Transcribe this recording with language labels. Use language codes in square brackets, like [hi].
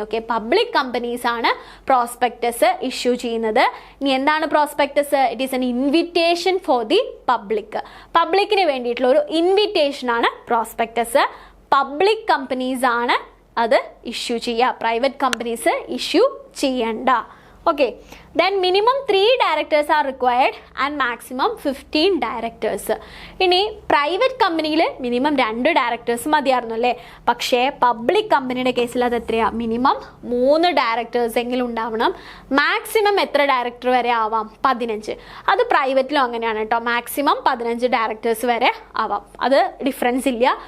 [ml] Okay, public companies ആണ് prospectus issue ചെയ്യുന്നത്. ഇനി എന്താണ് prospectus? [en] It is an invitation for the public. [ml] പബ്ലിക്കിന് വേണ്ടിയിട്ടുള്ള ഒരു ഇൻവിറ്റേഷൻ ആണ് പ്രോസ്പെക്ടസ്. പബ്ലിക് കമ്പനീസ് ആണ് അത് ഇഷ്യൂ ചെയ്യുക, പ്രൈവറ്റ് കമ്പനീസ് ഇഷ്യൂ ചെയ്യണ്ട. [en] Okay, then minimum 3 directors are required and maximum 15 directors. [ml] ഇനി പ്രൈവറ്റ് കമ്പനിയിൽ മിനിമം 2 ഡയറക്ടേഴ്സ് മതിയായിരുന്നു അല്ലേ? പക്ഷേ പബ്ലിക് കമ്പനിയുടെ കേസിൽ അത് എത്രയാണ്? മിനിമം 3 ഡയറക്ടേഴ്സ് എങ്കിലും ഉണ്ടാവണം. മാക്സിമം എത്ര ഡയറക്ടർ വരെ ആവാം? 15. അത് പ്രൈവറ്റിലും അങ്ങനെയാണ് കേട്ടോ. മാക്സിമം 15 ഡയറക്ടേഴ്സ് വരെ ആവാം. അത് ഡിഫറൻസ് ഇല്ല.